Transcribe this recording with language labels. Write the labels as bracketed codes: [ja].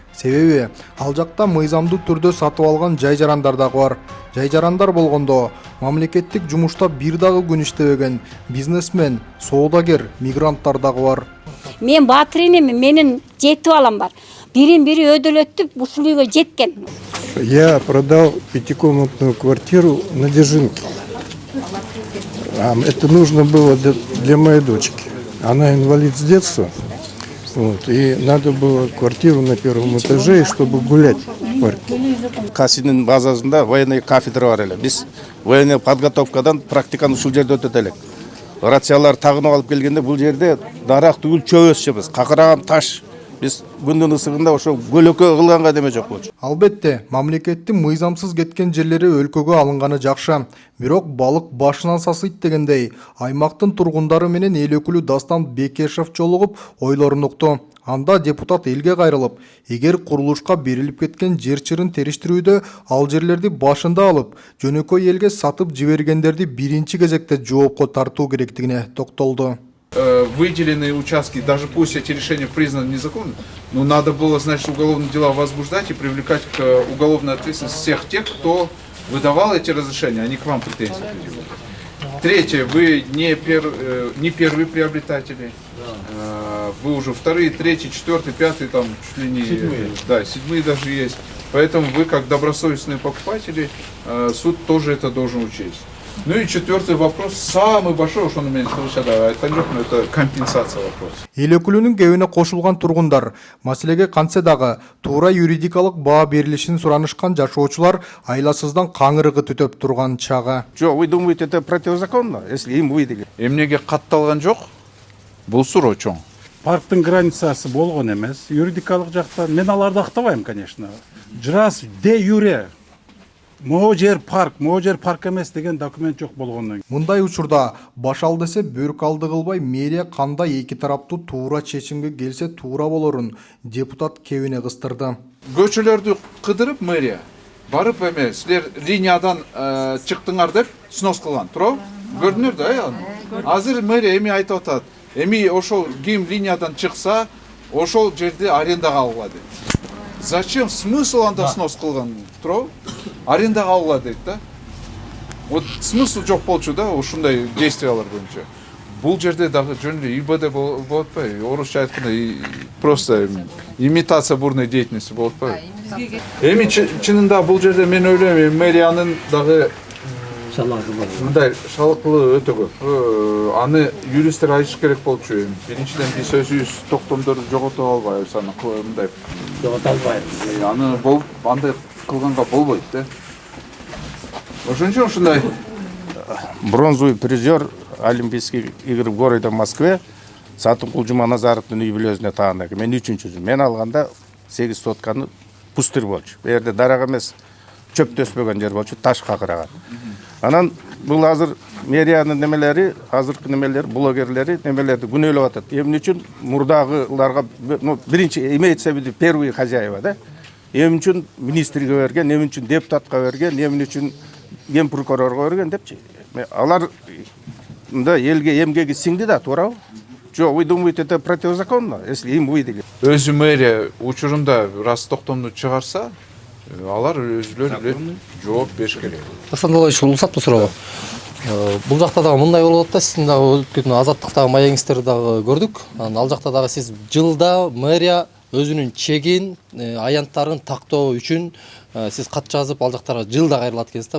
[ky] Себеби ал жакта мыйзамдуу түрдө сатып алган жай жарандар дагы бар. Жай жарандар болгондо мамлекеттик жумушта бир дагы күн иштебеген бизнесмен, соодагер, мигранттар дагы бар. Мен батыр энемин, менин жети балам бар. Бирин-бири өдөлөтүп ушул үйгө жеткен. [ru] Я продал пятикомнатную квартиру на Дзержинке. Это нужно было для моей дочки. Она инвалид с детства. Вот, и надо было квартиру на первом этаже, чтобы гулять в парке. [ky] Касинин базасында военный кафедра бар эле. Биз военный подготовкадан практиканы ушул жерде өтөт элек. Рациялар тагынып алып келгенде бул жерде дарак түгүл чөп өсчүбүз. Какыраган таш. Биз күндүн ысыгында ошо көлөкө кылганга деме жок болчу. Албетте, мамлекеттин мыйзамсыз кеткен жерлери өлкөгө алынганы жакшы. Бирок балык башынан сасыйт дегендей, аймактын тургундары менен эл өкүлү Дастан Бекешев жолугуп ойлорун укту. Анда депутат элге кайрылып, эгер курулушка берилип кеткен жер чырын териштирүүдө ал жерлерди башында алып, жөнөкөй элге сатып жибергендерди биринчи кезекте жоопко тартуу керектигине токтолду. [ru] Выделенные участки, даже пусть эти решения признаны незаконными, но надо было, значит, уголовные дела возбуждать и привлекать к уголовной ответственности всех тех, кто выдавал эти разрешения, а не к вам претензии предъявляют. Третье, вы не первые приобретатели, вы уже вторые, третьи, четвертые, пятые, там чуть ли не седьмые даже есть. Поэтому вы, как добросовестные покупатели, суд тоже это должен учесть. Ну и четвертый вопрос, самый большой, что на меня это компенсация вопрос. [ky] Эл өкүлүнүн кебине кошулган тургундар маселеге кантсе дагы туура юридикалык баа берилишин суранышкан жашоочулар айласыздан каңырыгы түтөп турган чагы. [ru] Жок, вы думаете, это противозаконно, если им выделили? [ky] Эмнеге катталган жок? Бул суроо чоң. Парктын границасы болгон эмес, юридикалык жактан мен аларды актабайм, конечно. Жрас де юре. Могу жер парк эмес деген документ жок болгондон. Мындай учурда баш ал десе бөрк алды кылбай мэрия кандай эки тараптуу туура чечимге келсе туура болорун депутат кебине кыстырды. Көчөлөрдү кыдырып мэрия барып эме силер линиядан чыктыңар деп снос кылган, туурабы? Көрдүңөр да, азыр мэрия эми айтып атат. Эми ошол ким линиядан чыкса, ошол жерди арендага алгыла дейт. Зачем смысл анда снос кылган, туурабы? Арендага алгыла дейт да. Вот смысл жок болчу да, ушундай действиялар боюнча. Бул жерде дагы жөн эле ИБД болуп атпайбы? Орусча айтканда [ru] просто имитация бурной деятельности [ky] болуп атпайбы? Эми чынында бул жерде мен ойлойм, мэриянын дагы мындай шалыкылы өтө көп. Аны юристтер айтыш керек болчу. Биринчиден биз өзүбүз токтомдорду жогото албайбыз, аны мындай жогото албайбыз. Аны андай кылганга болбойт да. Ошон үчүн ушундай [ru] Бронзовый призер Олимпийских игр в городе Москве [ky] Сатынкул Жуманазаровдун юбилейсине тагына. Мен 3-чүсү. Мен алганда 8 сотканы пустырь болчу. Бу жерде дарак эмес, чөп төспөгөн жер болчу, таш какыраган. Анан бул азыр мэриянын немелери, азыркы немелер, блогерлери немелерди күнөөлөп атат. Эмне үчүн мурдагыларга, биринчи [ru] имеется в виду первые хозяева, да? [ky] Эмне үчүн министрге берген, эмне үчүн депутатка берген, эмне үчүн ген прокурорго берген депчи. Алар мында элге эмгеги сиңди да, туурабы? [ru] Жок, вы думаете, это противозаконно, если им выделили? [ky] Өзү мэрия учурунда раз токтомду чыгарса, алар өзүлөрү эле жооп бериш керек. Дастан Долоевич, уруксатпы суроого? Бул жакта дагы мындай болуп атат да, сиздин дагы өткөн азаттыктагы маегиңиздерди дагы көрдүк. Ал жакта дагы сиз жылда мэрия өзүнүн чегин, аянттарын тактоо үчүн сиз кат жазып ал жактарга жылда кайрылат экенсиз да.